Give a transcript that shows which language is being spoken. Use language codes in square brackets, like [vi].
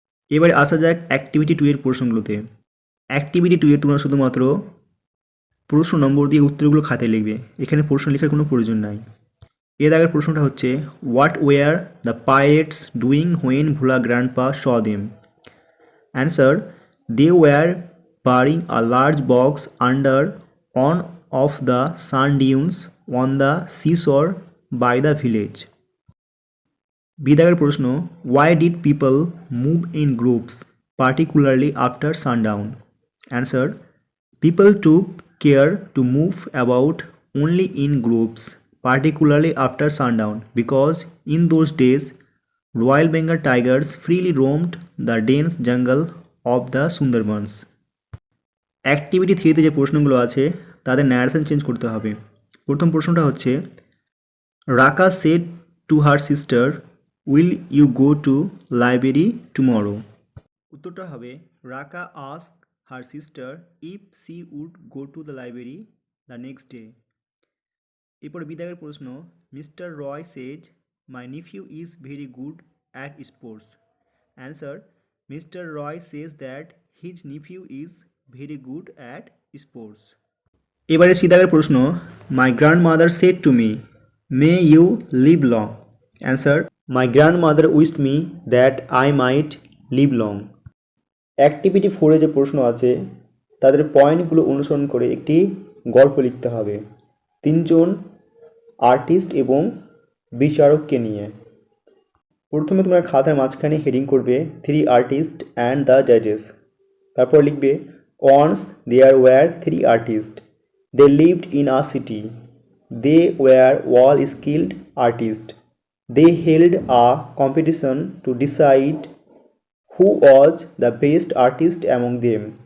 [bn] এবারে আসা যাক অ্যাক্টিভিটি 2 এর প্রশ্নগুলোতে। অ্যাক্টিভিটি 2 এ তোমরা শুধুমাত্র প্রশ্ন নম্বর দিয়ে উত্তরগুলো খাতায় লিখবে, এখানে প্রশ্ন লেখার কোনো প্রয়োজন নাই। এর আগের প্রশ্নটা হচ্ছে, [en] What were the pirates doing when Bhola grandpa show them. Answer, they were burying a large box under one of the sand dunes on the seashore by the village. [bn] বিদায়ের প্রশ্ন, [en] why did people move in groups particularly after sundown? Answer, people took care to move about only in groups particularly after sundown because in those days Royal Bengal tigers freely roamed the dense jungle of the Sundarbans. [bn] Activity 3 যে প্রশ্নগুলো আছে তাদের narration change করতে হবে। প্রথম প্রশ্নটা হচ্ছে, [en] Raka said to her sister will you go to library tomorrow. [bn] উত্তরটা হবে, [en] Raka ask her sister if she would go to the library the next day. [bn] এরপর বিদায়ের প্রশ্ন, [en] Mister Roy says my nephew is very good at sports. Answer, mister Roy says that his nephew is very good at sports. [bn] এবারে সিদাগের প্রশ্ন, [en] My grand mother said to me may you live long. Answer, my grand mother wished me that I might live long. [bn] Activity 4 যে প্রশ্ন আছে তাদের পয়েন্টগুলো অনুসরণ করে একটি গল্প লিখতে হবে 3 জন আর্টিস্ট এবং বিচারককে নিয়ে। প্রথমে তোমরা খাতার মাঝখানে হেডিং করবে [en] 3 artist and the জাজেস। [bn] তারপর লিখবে, [en] once there were 3 artists. They lived in a city. They were all skilled artists. They held a competition to decide who was the best artist among them.